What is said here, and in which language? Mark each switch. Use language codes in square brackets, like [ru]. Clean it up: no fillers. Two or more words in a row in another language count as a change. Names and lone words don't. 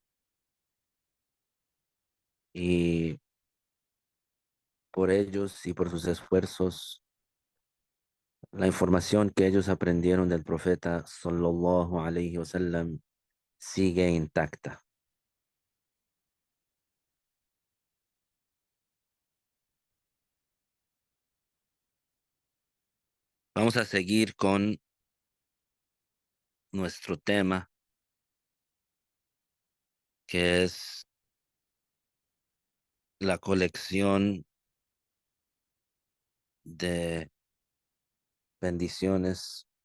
[es] Y por ellos y por sus esfuerzos, la información que ellos aprendieron del profeta [ar] صلى الله عليه وسلم [es] sigue intacta. Vamos a seguir con nuestro tema, que es la colección de bendiciones.